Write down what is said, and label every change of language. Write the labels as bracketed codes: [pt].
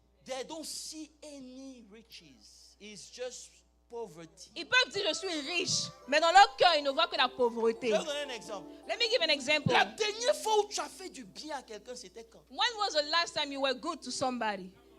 [en] they don't see any riches. It's just poverty. [fr] ils peuvent dire je suis riche, mais dans leur cœur, ils ne voient que la pauvreté. Je vais vous donner un exemple. [en] Let me give an example. [fr] La dernière fois où tu as fait du bien à quelqu'un, c'était quand? [en] When was the last time you were good to somebody?